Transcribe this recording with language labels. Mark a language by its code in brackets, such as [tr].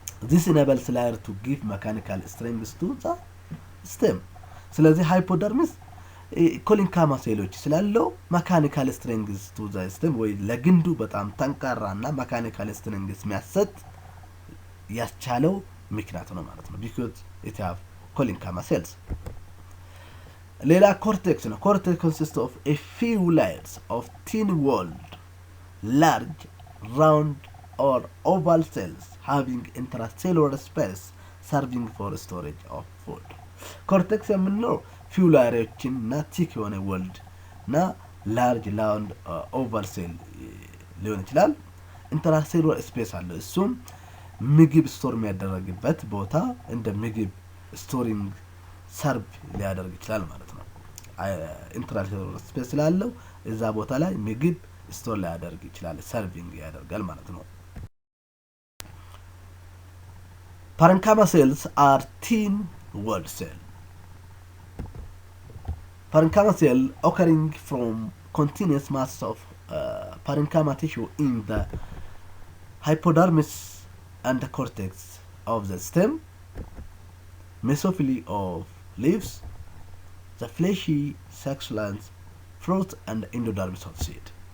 [en] this enables layer to give mechanical strength to the stem። [am] ስለዚህ ሃይፖደርሚስ ኮሊንካማ ሴሎች ስላለው መካኒካል ስትሬንግዝ ቱ ዘ ስቴም ወይ ለግንዱ በጣም ጠንካራና መካኒካል ስትሬንግዝ የሚያሰጥ ያስቻለው ምክንያት ነው ማለት ነው። [en] because it have [am] ኮሊንካማ ሴልስ። ሌላ ኮርቴክስ ነው። [en] ኮርቴክስ consists of a few layers of thin walled, large, round or oval cells having intracellular space serving for storage of food. [am] ኮርቴክስ የምንለው ፊው ላየሮችን እና ቲክ የሆነ ወልድ እና ላርጅ ላውንድ ኦቫል ሴል ሊሆን ይችላል። ኢንትራሴሉላር ስፔስ አለው። እሱም ምግብ ስቶር የሚያደርግበት ቦታ እንደ ምግብ ስቶሪንግ ሰርቭ ሊያደርግ ይችላል ማለት ነው። ኢንትራሴሉላር ስፔስ ስላለው እዛ ቦታ ላይ ምግብ ስቶር ሊያደርግ ይችላል፣ ሰርቪንግ ያደርጋል ማለት ነው። [en] parenchyma cells are thin walled cell. Parenchyma cell occurring from continuous mass of parenchyma tissue in the hypodermis and the cortex of the stem, mesophily of leaves, the fleshy succulents, fruit and endodermis of seed.